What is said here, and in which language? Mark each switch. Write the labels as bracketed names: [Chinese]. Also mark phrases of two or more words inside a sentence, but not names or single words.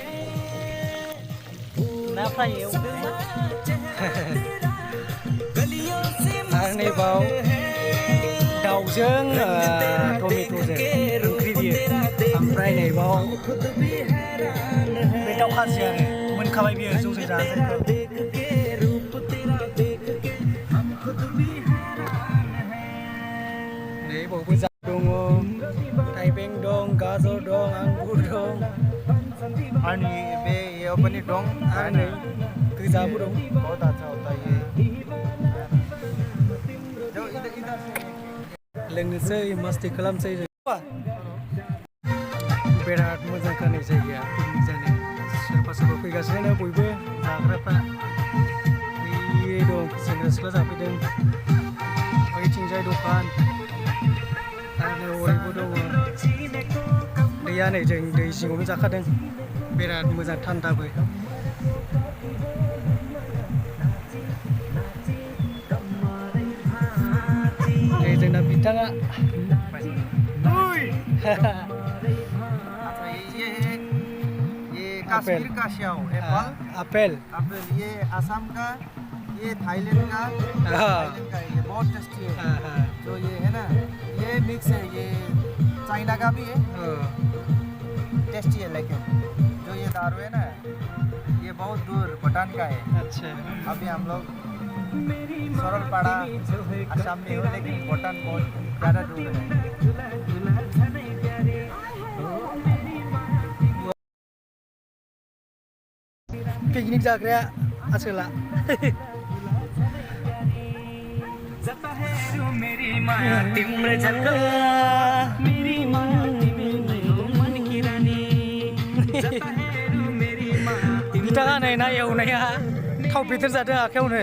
[Bodo] ना फ्राय एवदों आरो नैबाव दाउजों टमेट'जों ओंख्रि बियो ओमफ्राय नैबाव बे दाउ खाजि आरो मोनखाबाय बियो जौजों जाजायो बावबो जा दङ थाइबें दं गाजर दं आंगुर दं आणि बे ये पनि दं आरो नै गोजाबो दं [Hindi] बहुत अच्छा होता है ये जो इधर इधर से [Bodo] लोंनोसै मस्ती खालामसै बिराद मोजां खानाय जायगाया पिकनिक जानो सोरबा सोरबा फैगासिनो बयबो जाग्राफ्रा बे दं सेंग्रा सिख्ला जाफैदों ओइथिंजाय दखान आरो ओरैबो दङ दैया नै जों दै जिङावनो जाखादों बिराद मोजां थान्दाबो नै जोंना बिथाङा [Hindi] ये कश्मीर का स्याउ एप्पल एप्पल एप्पल ये असम का ये थाईलैंड का ये बहुत टेस्टी है जो ये है ना ये मिक्स है ये चाइना का भी है टेस्टी है लेकिन जो ये दारू है ना ये बहुत दूर भूटान का है अच्छा अभी हम लोग सरलपाड़ा असम में हो लेकिन भूटान बहुत ज़्यादा दूर है [Bodo] पिकनिक जाग्राया आसोला बिथाङा नै ना एवनाया थाव बेदर जादों आखायावनो